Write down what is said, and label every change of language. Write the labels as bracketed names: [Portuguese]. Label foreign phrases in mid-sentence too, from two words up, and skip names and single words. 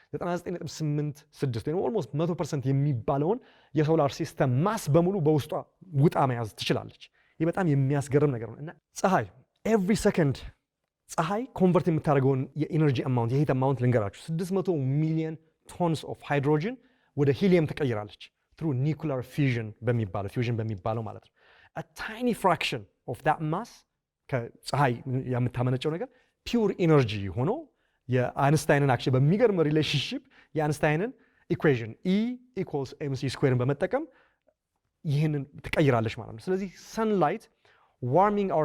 [Amharic] 99.86 ወይም ኦልሞስት 100% የሚባለውን የሶላር ሲስተም ማስ በሙሉ በውስጧ ውጣ መያዝ ትችላለች። ይህ በጣም የሚያስገርም ነገር ነው እና ፀሐይ [English] every second [Amharic] ፀሐይ ኮንቨርት የምታደርገውን የኢነርጂ አማውንት የሂት አማውንት ልንገራችሁ። 600 ሚሊዮን [English] tons of hydrogen [Amharic] ወደ ሂሊየም ትቀይራለች [English] through nuclear fission [Amharic] በሚባለው ማለት ነው። [English] a tiny fraction of that mass [Amharic] ከፀሐይ የምታመነጨው ነገር [English] pure energy [Amharic] ሆኖ የአይንስታይንን አክቹዋሊ በሚገርም ሪሌሽንሺፕ የአይንስታይንን ኢኩዌሽን E = mc² በመጠቀም ይህንን ትቀይራለች ማለት ነው። ስለዚህ [English] sunlight warming our